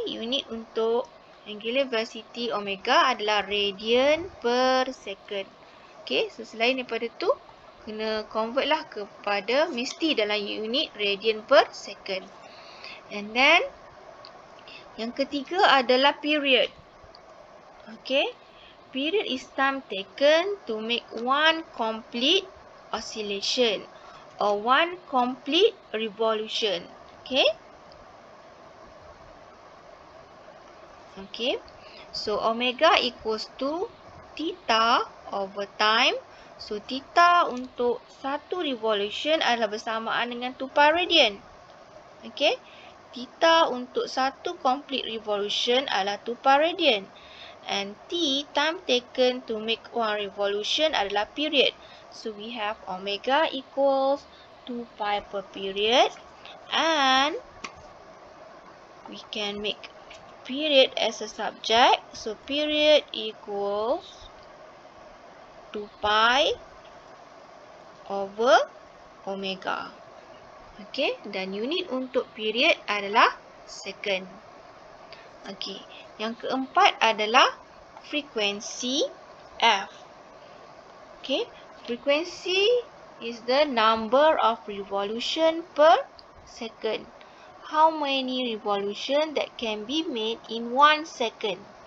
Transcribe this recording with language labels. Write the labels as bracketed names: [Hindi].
[Malay] Unit untuk angular velocity omega adalah radian per second. [English] Okay. [Malay] So, selain daripada tu, kena convert lah kepada mesti dalam unit radian per second. And then, yang ketiga adalah period. [English] Okay. Period is time taken to make one complete oscillation or one complete revolution. Okay. Okay. So, omega equals to theta over time. [Malay] So, theta untuk satu revolution adalah bersamaan dengan 2 pi radian. Okay. Theta untuk satu complete revolution adalah 2 pi radian. [English] And T, time taken to make one revolution [Malay] adalah period. [English] So, we have omega equals 2 pi per period. And we can make period as a subject. So, period equals 2 pi over omega. [Malay] Okay, dan unit untuk period adalah second. Okay, yang keempat adalah frekuensi F. [English] Okay, frekuensi is the number of revolution per second. How many revolution that can be made in 1 second.